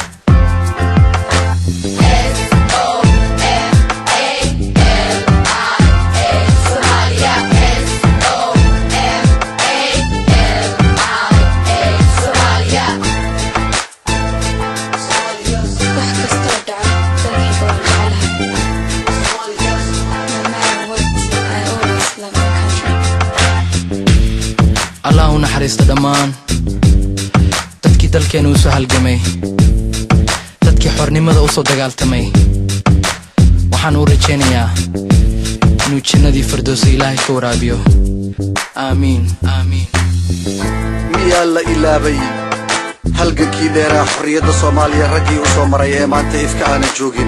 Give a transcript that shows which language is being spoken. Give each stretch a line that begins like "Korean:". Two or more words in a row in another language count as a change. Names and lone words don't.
Somali: Somalia, Somalia. Waxkasta dhaca dalkayga waan jeclahay.
English: No matter what, I always love my country.
Somali: Allah u naxariisto dhammaan dadkii dalkeena u soo halgamay, dadkii xornimada u soo dagaaltamay. waxaan u rajaynayaa inuu jannadii firdowsa Ilaahay ka waraabiyo. aamiin aamiin. miyaa la ilaabay halgankii dheeraa xorriyadda Soomaaliya raggii u soo maray ee maanta ifka aana joogin?